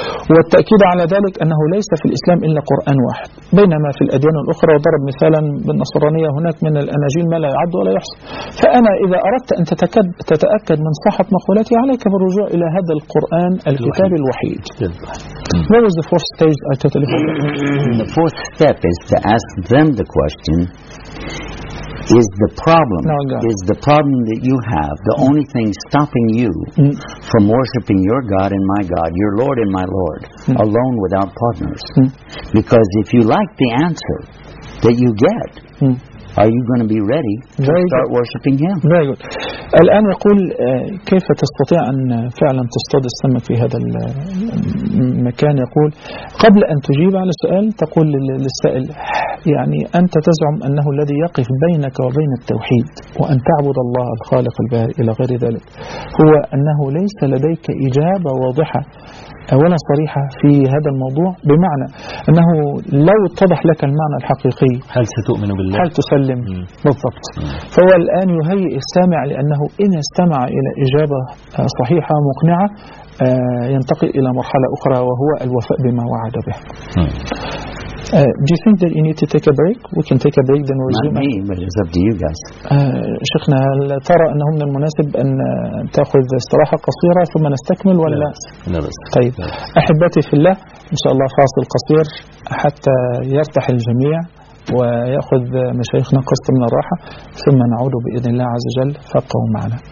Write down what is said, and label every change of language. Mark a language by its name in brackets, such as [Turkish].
[Arabic] والتأكيد على ذلك أنه ليس في الإسلام إلا قرآن واحد، بينما في الأديان الأخرى وضرب مثالا بالنصرانية هناك من الأناجيل ما لا يعد ولا يحصى. فأنا إذا أردت أن تتأكد من صحة مقولتي عليك بالرجوع إلى هذا القرآن الكتاب الوحيد. [English] What was the fourth stage I totally forgot? The fourth step is to ask them the question, is the problem that you have the only thing stopping you from worshiping your God and my God, your Lord and my Lord, alone without partners? Because if you like the answer that you get, are you going to be ready to start worshiping Him? Very good. [Arabic] الآن يقول كيف تستطيع أن فعلا تصطاد السمك في هذا المكان. يقول قبل أن تجيب على السؤال تقول للسائل، يعني أنت تزعم أنه الذي يقف بينك وبين التوحيد وأن تعبد الله الخالق البارئ إلى غير ذلك، هو أنه ليس لديك إجابة واضحة ولا صريحة في هذا الموضوع، بمعنى أنه لو اتضح لك المعنى الحقيقي هل ستؤمن بالله؟ هل تسلم؟ بالضبط. فهو الآن يهيئ السامع لأنه إن استمع إلى إجابة صحيحة مقنعة ينتقل إلى مرحلة أخرى وهو الوفاء بما وعد به. [English] Do you think that you need to take a break? We can take a break then resume. Not me, but it's up to you guys. [Arabic] شيخنا هل ترى أنه من المناسب أن تأخذ استراحة قصيرة ثم نستكمل ولا؟ لا بس. طيب. أحبتي في الله إن شاء الله فاصل قصير حتى يرتاح الجميع ويأخذ مشايخنا قسط من الراحة ثم نعود بإذن الله عز وجل فابقوا معنا.